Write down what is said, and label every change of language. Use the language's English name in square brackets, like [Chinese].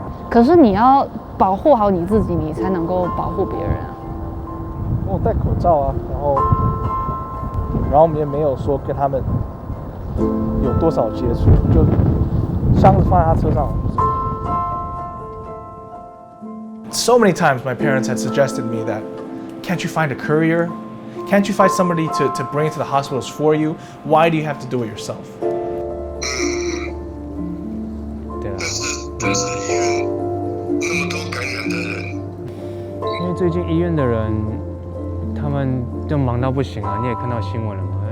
[Chinese] 可是你要保护好你自己，你才能够保护别人啊。我戴口罩啊，然后我们也没有说跟他们有多少接触，就箱子放在他车上。 [English] So many times my parents had suggested me that, can't you find a courier? Can't you find somebody to bring it to the hospitals for you? Why do you have to do it yourself? [Chinese] 对啊。但是医院那么多感染的人，因为最近医院的人，他们就忙到不行啊！你也看到新闻了嘛？